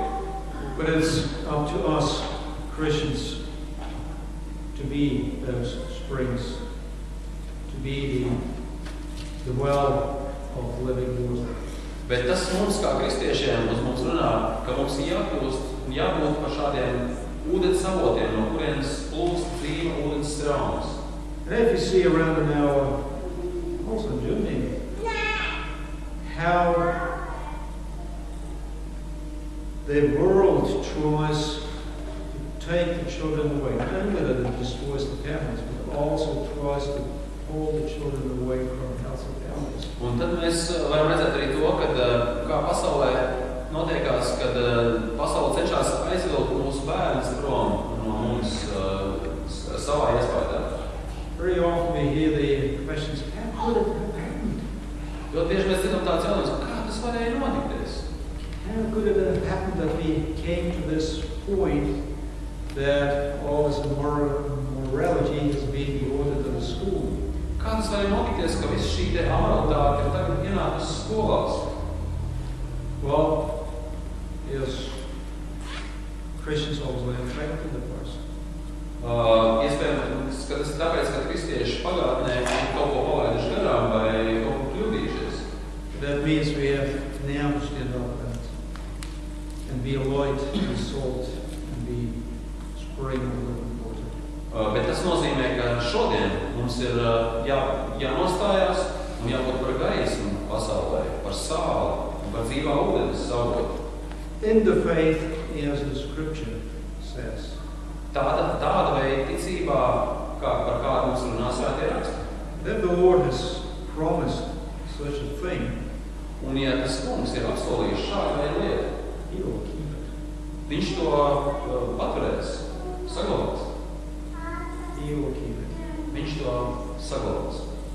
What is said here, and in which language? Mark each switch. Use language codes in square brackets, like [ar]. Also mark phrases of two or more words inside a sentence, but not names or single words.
[en] But it's up to us, Christians, to be those springs, to be the well of living water. [lv] Bet tas mums, kā kristiešiem, mums runā, ka mums ir jābūt par šādiem ūdens avotiem, no kurienes plūst dzīva ūdens straumes. [en] And if you see around in our, also in Germany, how the world tries to take the children away, not only that it destroys the families, but also tries to pull the children away from healthy families. [lv] Un tad mēs varam redzēt arī to, kā pasaulē notiekās, kad pasaule cenšas aizvilkt mūsu bērnus prom no mums savā iespējā. [en] Very often we hear the questions, how could it have happened? [lv] Ļoti bieži mēs dzirdam tāds jautājums, kā tas varēja notikties? [en] How could it have happened that we came to this point that all this morality has been ordered to the school? [lv] Kā tas varēja notikties, ka viss šī te amoralitāte ir tagad ienākusi skolās? [en] Well, yes, Christians always affected the person. [lv] Iespējams, ka tas ir tāpēc, ka kristieši pagātnē kaut ko palaiduši garām vai kaut ko kļūdījušies. [en] That means we have now to stand up and be a light, be salt, and be spring of living water. [lv] Bet tas nozīmē, ka šodien mums ir jānostājās un jābūt par gaismu pasaulē, par sāli un par dzīvā ūdens avotu. [en] In the faith, as the scripture says. [lv] Tāda veida ticībā, par kādu mums runā svētie raksti. [en] Then the Lord has promised such a thing. [lv] Un ja tas kungs ir apsolījis šādu veidu lietu, [en] He will keep it. [lv] viņš to paturēs, saglabās. [en] He will keep it. [lv] Viņš to saglabās.